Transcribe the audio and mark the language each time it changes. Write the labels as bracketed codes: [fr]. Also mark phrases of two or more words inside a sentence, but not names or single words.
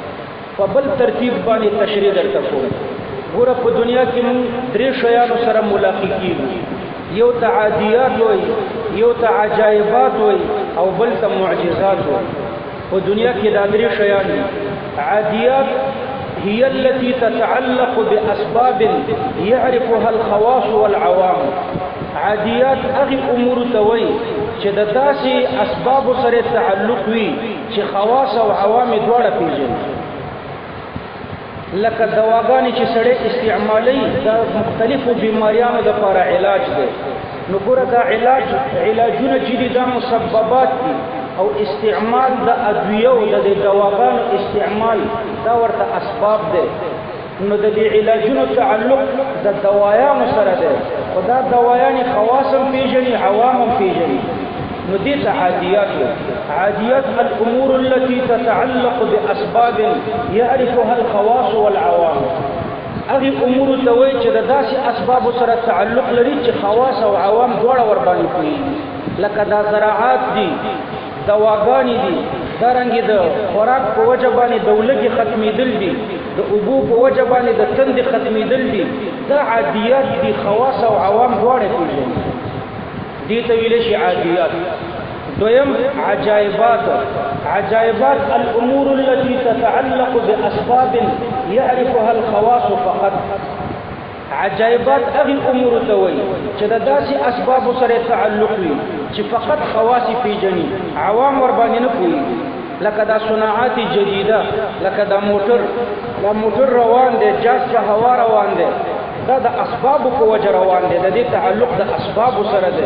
[ps] په بل ترتیب باندې تشریح درته کوم. ګوره په دنیا کې موږ درې شیانو سره ملاقات کیږو، یو ته عادیات وایي، یو ته عجایبات وایي او بل ته معجزات وایي. په دنیا کې دا درې شیان دي. [ar] عادیات هي التي تتعلق بأسباب يعرفها الخواص والعوام. [ps] عادیات هغه امور ته وایي چې د داسې اسباب سره تعلق وي چې خواص او عوام دواړه پیژني. لکه دواګانې چې سړی استعمالوي د مختلفو بیماریانو دپاره علاج دی. نو ګوره دا علاجونه چې دي دا مسببات دي او استعمال د ادویو د دواګانو استعمال دا ورته اسباب دی. نو د دې علاجونو تعلق د دوایانو سره دی، خو دا دوایانې خواص هم پیژني، عوام هم پیژني. نو دې ته عادیات وایي. [ar] عادیات الامور التي تتعلق باسباب يعرفها الخواص والعوام. [ps] هغه امور ته وایي چې د داسې اسبابو سره تعلق لري چې خواص او عوام دواړه ورباندې پوهېږي. لکه دا زراعات دي، دواګانې دي، دارنګې د خوراک په وجه باندې د ولږې ختمېدل دي، د اوبو په وجه باندې د تندې ختمېدل دي. دا عادیات دي، خواص او عوام دواړه پېژني. دې ته ویلی شي عادیات. دویم عجایبات. [ar] عجایبات الامور التي تتعلق باسباب يعرفها الخواص فقط. [ps] عجایبات هغه امور ته وایي چې د داسې اسبابو سره تعلق وي چې فقط خواص پیژني، عوام ورباندې نه پوهېږي. لکه دا [ar] صناعات جدیده، [ps] لکه دا موټر روان دی، جاز په هوا روان دی، دا د اسبابو په وجه روان دی، د دې تعلق د اسبابو سره دی.